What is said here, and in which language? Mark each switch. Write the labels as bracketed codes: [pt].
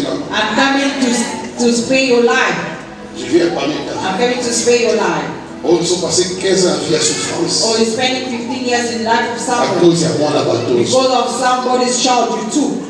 [en] I'm coming to spare your life. I'm coming to spare your life. [fr] Or ils sont passés 15 ans à vivre la souffrance. [en] Or you're spending 15 years in life of suffering. Because of somebody's child you took.